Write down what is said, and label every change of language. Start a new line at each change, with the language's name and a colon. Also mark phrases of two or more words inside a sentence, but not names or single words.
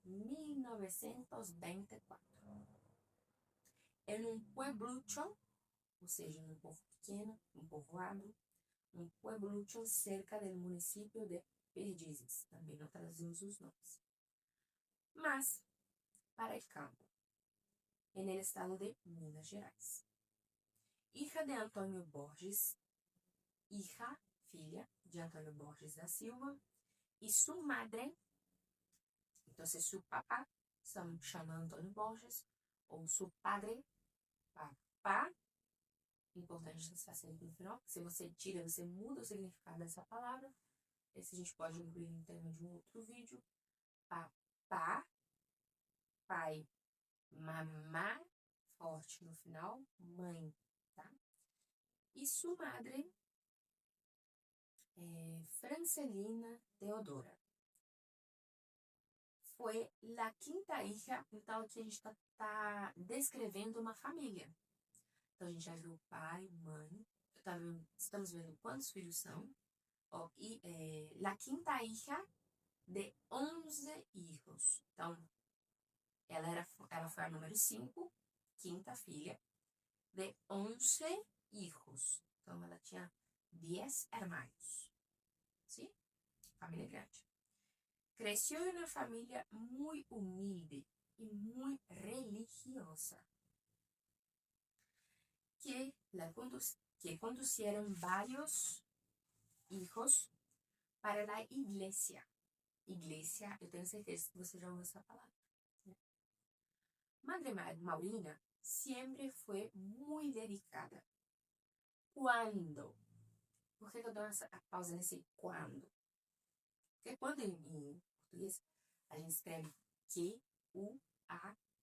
Portuguese: 1924. É num pueblucho, ou seja, num povo pequeno, um povoado, um pueblucho cerca do município de Perdizes. Também não traduzimos os nomes.
Spanish: Mas, para el campo, en el estado de Minas Gerais.
Portuguese: Hija de Antônio Borges, filha de Antônio Borges da Silva, e sua madre, Então, se
Spanish: su papá,
Portuguese: estamos chamando Antônio Borges, ou
Spanish: su padre, papá,
Portuguese: importante estar sempre no final. Se você tira, você muda o significado dessa palavra. Esse a gente pode incluir no tema de um outro vídeo. Papá, pai, mamá, forte no final, mãe, tá? E sua madre é Francelina Teodora. Foi a quinta hija, então aqui a gente tá descrevendo uma família. Então a gente já viu pai, mãe, estamos vendo quantos filhos são.
Spanish: Ó, e la quinta hija de 11 hijos.
Portuguese: Então, ela foi a número 5, quinta filha, de 11 hijos. Então, ela tinha 10 hermanos. Sim? Família grande. Cresceu em uma família muito humilde e muito religiosa,
Spanish: que conducieron varios hijos para
Portuguese: a igreja. Igreja, eu tenho certeza que você já ouviu essa palavra. Madre Maurina sempre foi muito dedicada. Quando? Por que eu dou a pausa nesse quando? Porque quando em português a gente escreve que, u, a, né?